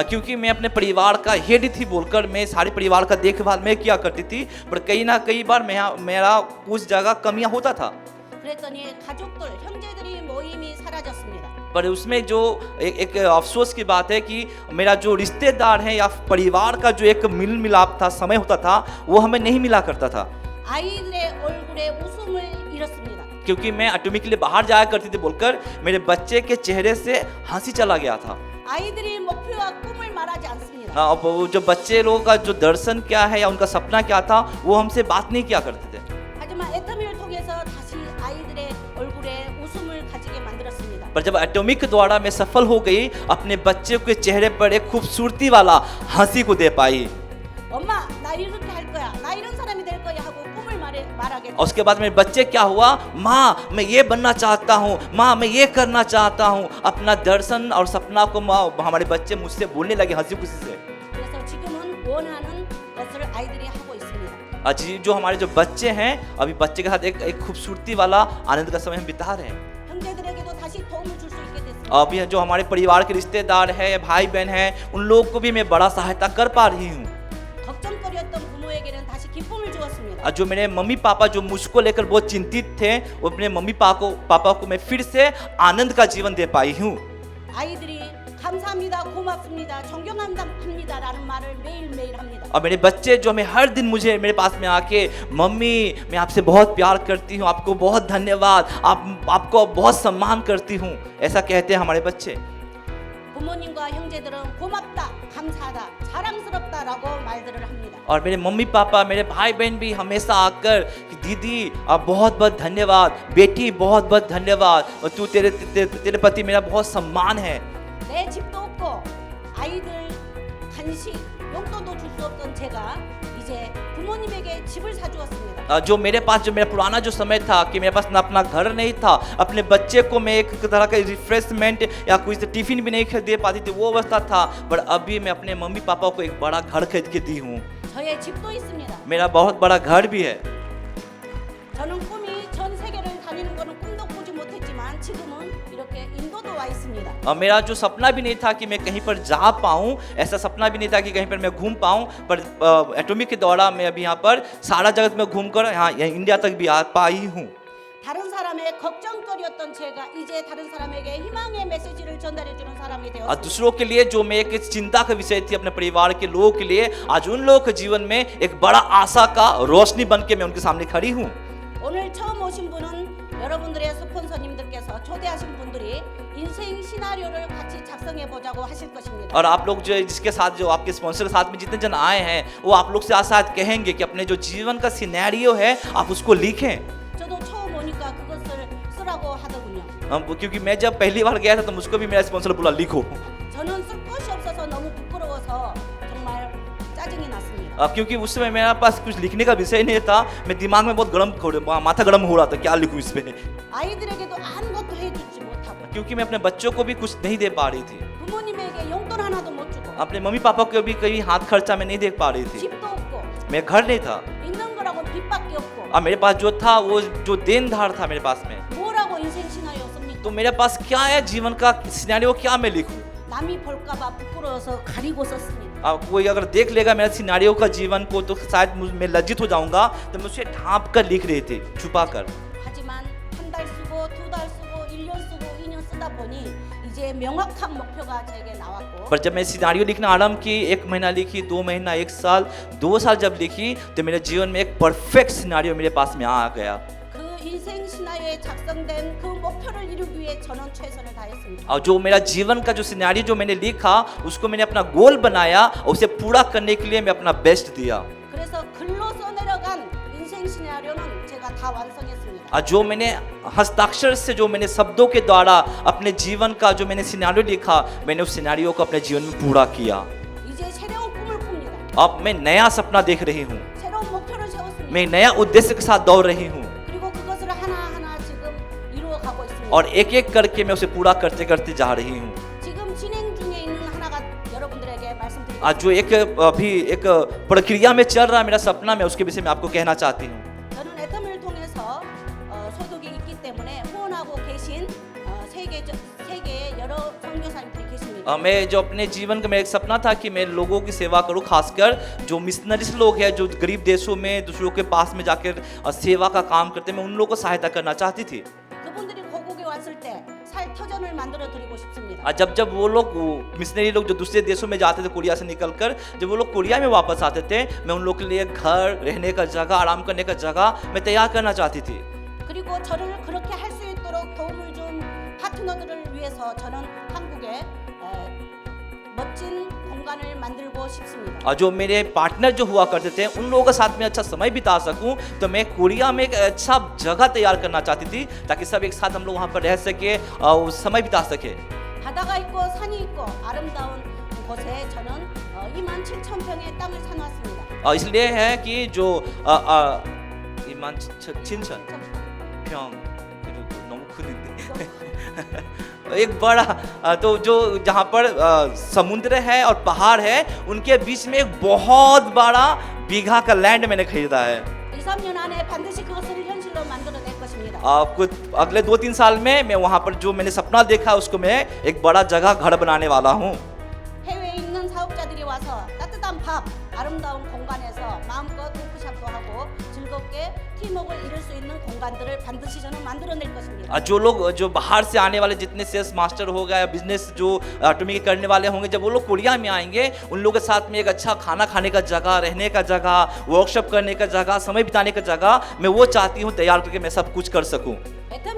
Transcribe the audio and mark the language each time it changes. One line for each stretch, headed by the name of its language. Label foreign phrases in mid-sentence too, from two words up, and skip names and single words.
Hindi: क्योंकि मैं अपने परिवार का हेड थी बोलकर मैं सारे परिवार का देखभाल मैं किया करती थी पर कई ना कई बार मेरा उस जगह कमियां होता था।
Korean: 그랬더니 가족들 형제들이 모임이 사라졌습니다.
Hindi: पर उसमें जो एक अफसोस की बात है कि मेरा जो रिश्तेदार है या परिवार का जो एक मिल मिलाप था समय होता था वो हमें नहीं मिला करता था।
Korean: 아이들의 얼굴에 웃음을 잃었습니다.
Hindi: क्योंकि मैं एटोमी के लिए बाहर जाया करती थी बोलकर मेरे बच्चे के चेहरे से हंसी चला गया था।
Korean: 아이들이 목표와 꿈을 말하지 않습니다.
Hindi: अब वो जो बच्चे लोगों का जो दर्शन क्या है या उनका सपना क्या था वो हमसे बात नहीं किया करते थे।
Korean: 하지만 애터미를 통해서 다시 아이들의 얼굴에 웃음을 가지게 만들었습니다.
Hindi: पर जब एटोमिक द्वारा मैं सफल हो गई अपने बच्चे के चेहरे पर एक खूबसूरती वाला हंसी को दे पाई।
Korean: 엄마 나 이렇게 할 거야. 나 이런 사람이 될 거야 하고 꿈을 말하게.
Hindi: और उसके बाद मेरे बच्चे क्या हुआ माँ मैं ये बनना चाहता हूँ माँ मैं ये करना चाहता हूँ अपना दर्शन और सपना को हमारे बच्चे मुझसे बोलने लगे हंसी खुशी से।
Korean: 그래서 지금은 원하는 것을 아이들이 하고 있습니다.
Hindi: अजी जो हमारे जो बच्चे हैं अभी बच्चे के साथ एक खूबसूरती वाला आनंद का समय हम बिता रहे हैं।
Korean: 형제들에게도 다시 도움을 줄 수 있게 됐습니다.
Hindi: अभी जो हमारे परिवार के रिश्तेदार हैं भाई बहन हैं उन लोग को भी मैं बड़ा सहायता कर पा रही हूँ।
Korean: 걱정거리였던 부모에게는 다시 기쁨을 주었습니다.
Hindi: जो मेरे मम्मी पापा जो मुझको लेकर बहुत चिंतित थे वो अपने मम्मी पापा को मैं फिर से आनंद का जीवन दे पाई हूँ।
Korean: 아이들이 감사합니다, 고맙습니다, 존경합니다라는 말을 매일매일 합니다.
Hindi: और मेरे बच्चे जो हमें हर दिन मुझे मेरे पास में आके मम्मी मैं आपसे बहुत प्यार करती हूँ आपको बहुत धन्यवाद आपको बहुत सम्मान करती हूँ ऐसा कहते हैं हमारे बच्चे।
Korean: 부모님과 형제들은 고맙다, 감사하다, 자랑스럽다라고 말들을 합니다.
Hindi: और मेरे मम्मी पापा मेरे भाई बहन भी हमेशा आकर कि दीदी आप बहुत बहुत धन्यवाद, बेटी बहुत बहुत धन्यवाद, और तू तेरे प्रति मेरा बहुत सम्मान है।
Korean: 내 집도 없고 아이들 간식, 용돈도 줄 수 없던 제가 이제 부모님에게 집을 사주었습니다.
Hindi: जो मेरे पास जो मेरा पुराना जो समय था कि मेरे पास ना अपना घर नहीं था, अपने बच्चे को मैं एक तरह का रिफ्रेशमेंट या कोई टिफिन भी नहीं दे पाती थी, वो अवस्था था। पर अभी मैं अपने मम्मी पापा को एक बड़ा घर खरीद के दी हूँ।
Korean: 저의 집도 있습니다.
Hindi: मेरा बहुत बड़ा घर भी है।
Korean: 저는 꿈이 전 세계를 다니는 거는 꿈도 꾸지 못했지만 지금은 이렇게 인도도 와 있습니다.
Hindi: और मेरा जो सपना भी नहीं था कि मैं कहीं पर जा पाऊँ, ऐसा सपना भी नहीं था कि कहीं पर मैं घूम पाऊँ, पर एटॉमिक के दौरान मैं अभी यहाँ पर सारा जगत में घूमकर यहाँ इंडिया तक भी आ पाई हूँ।
Korean: 다른 사람의 걱정거리였던 제가 이제 다른 사람에게 희망의 메시지를 전달해 주는 사람이
Hindi: और
Korean: 되었습니다.
Hindi: दूसरों के लिए जो मैं एक चिंता का विषय थी अपने परिवार के लोगों के लिए, आज उन लोगों के जीवन में एक बड़ा आशा का रोशनी बन के मैं उनके सामने खड़ी हूँ।
Korean: 오늘 처음 오신 분은 여러분들의 스폰서님들께서 초대하신 분들이 인생 시나리오를 같이 작성해 보자고 하실 것입니다.
Hindi: और आप लोग जो जिसके साथ जो आपके स्पॉन्सर के साथ में जितने जन आए हैं, वो आप लोग से शायद कहेंगे कि अपने जो जीवन का सिनेरियो है आप उसको लिखें।
Korean: 저도 처음 오니까 그것을 쓰라고 하더군요.
Hindi: क्योंकि मैं जब पहली बार गया था तो मुझको भी मेरा स्पॉन्सर बोला लिखो।
Korean: 저는 쓸 것이 없어서 너무 부끄러워서 정말 짜증이 났습니다.
Hindi: क्योंकि उस समय मेरे पास कुछ लिखने का विषय नहीं था, मैं दिमाग में बहुत माथा गर्म हो रहा था, क्या लिखूं इस पे।
Korean: 아이들에게도 아무것도 해주지 못하고
Hindi: क्योंकि मैं अपने बच्चों को भी कुछ नहीं दे पा रही थी,
Korean: 부모님에게 용돈 하나도 못 주고
Hindi: अपने मम्मी पापा को भी कहीं हाथ खर्चा में नहीं दे पा रही थी,
Korean: 집도 없고
Hindi: मेरा घर नहीं था,
Korean: 있는 거라고 빚밖에 없고
Hindi: और मेरे पास जो था वो जो देनदार था मेरे पास में।
Korean: 뭐라고 인생 시나리오 씁니까?
Hindi: तो मेरे पास क्या है जीवन का सिनेरियो, क्या मैं लिखूं?
Korean: 남이 볼까봐 부끄러워서 가리고 썼습니다.
Hindi: कोई अगर देख लेगा मेरा सिनेरियो का जीवन को तो शायद मैं लज्जित हो जाऊंगा, तो मैं उसे ढांप कर लिख रही थी, छुपा कर।
Korean: 하지만 한 달 쓰고 두 달 쓰고 1년 쓰고 2년 쓰다 보니 이제 명확한 목표가 제게 나왔고
Hindi: पर जब मैं सिनेरियो लिखना आरंभ की, 1 महीना लिखी, 2 महीना, 1 साल, 2 साल जब लिखी, तो मेरे जीवन में एक
English: perfect scenario
Hindi: मेरे पास में आ गया।
Korean: 그 인생 시나리오에 작성된 그 목표를 이루기 위해 저는 최선을 다했습니다.
Hindi: और जो मेरा जीवन का जो सिनेरियो जो मैंने लिखा, उसको मैंने अपना गोल बनाया, और उसे पूरा करने के लिए मैं अपना बेस्ट दिया।
Korean: 그래서 글로 써내려간 인생 시나리오는 제가 다 완성했습니다.
Hindi: और जो मैंने हस्ताक्षर से जो मैंने शब्दों के द्वारा अपने जीवन का जो मैंने सिनेरियो लिखा, मैंने उस सिनेरियो को अपने जीवन में पूरा किया।
Korean: 이제 새로운 꿈을 꿉니다.
Hindi: अब मैं नया सपना देख रही हूँ,
Korean: 새로운 목표를 세웠습니다.
Hindi: मैं नया उद्देश्य के साथ दौड़ रही हूँ,
Korean: 그리고 그것을 하나하나 지금 이루어가고 있습니다.
Hindi: और एक एक करके मैं उसे पूरा करते करते जा रही हूँ।
Korean: 지금 진행 중에 있는 하나가 여러분들에게 말씀드리겠습니다.
Hindi: आज जो एक अभी एक प्रक्रिया में चल रहा है मेरा सपना, मैं उसके विषय में आपको कहना चाहती हूँ।
Korean: 저는 애텀을 통해서 소득이 있기 때문에 후원하고 계신 세계의 여러 선교사님들이 계십니다.
Hindi: मैं जो अपने जीवन का मेरा एक सपना था कि मैं लोगों की सेवा करूं, खासकर जो मिशनरीज लोग हैं जो गरीब देशों में दूसरों के पास में जाकर सेवा का काम करते हैं, मैं उन लोगों को सहायता करना चाहती थी।
Korean: 그분들이 고국에 왔을 때 살터전을 만들어 드리고 싶습니다.
Hindi: जब वो लोग मिशनरी लोग जो दूसरे देशों में जाते थे कोरिया से निकलकर, जब वो लोग कोरिया में वापस आते थे, मैं उन लोग के लिए घर, रहने का जगह, आराम करने का जगह मैं तैयार करना चाहती थी।
Korean: 그리고 저를 그렇게 할 수 있도록 도움을 준 파트너들을 위해서 저는 한국에 멋진 공간을 만들고 싶습니다.
Hindi: और जो मेरे पार्टनर जो हुआ करते थे, उन लोगों के साथ में अच्छा समय बिता सकूं, तो मैं कोरिया में एक अच्छा जगह तैयार करना चाहती थी, ताकि सब एक साथ हम लोग वहाँ पर रह सके और समय बिता सके।
Korean: 바다가 있고 산이 있고 아름다운 곳에 저는 27,000평의 땅을 사놓았습니다.
Hindi: और इसलिए है कि जो
Korean: 이만 친천 평 너무 큰데
Hindi: एक बड़ा तो जो जहाँ पर समुद्र है और पहाड़ है, उनके बीच में एक बहुत बड़ा बीघा का लैंड मैंने खरीदा है।
Korean: 2-3년 안에 반드시 그것을 현실로 만들어낼 것입니다.
Hindi: कुछ अगले 2-3 साल में मैं वहाँ पर जो मैंने सपना देखा उसको मैं एक बड़ा जगह घर बनाने वाला हूँ।
Korean: 해외에 있는 사업자들이 와서 따뜻한 밥, 아름다운 공간에서 마음껏 워크숍도 하고 즐겁게 팀워크를 이룰 수 있는 공간들을 반드시 저는 만들어낼 것입니다.
Hindi: जो लोग जो बाहर से आने वाले जितने
English: sales master
Hindi: हो गया, बिजनेस जो ऑटोमेटिक करने वाले होंगे, जब वो लोग कोरिया में आएंगे, उन लोगों के साथ में एक अच्छा खाना खाने का जगह, रहने का जगह, वर्कशॉप करने का जगह, समय बिताने का जगह, मैं वो चाहती हूँ तैयार करके मैं सब कुछ कर सकूँ।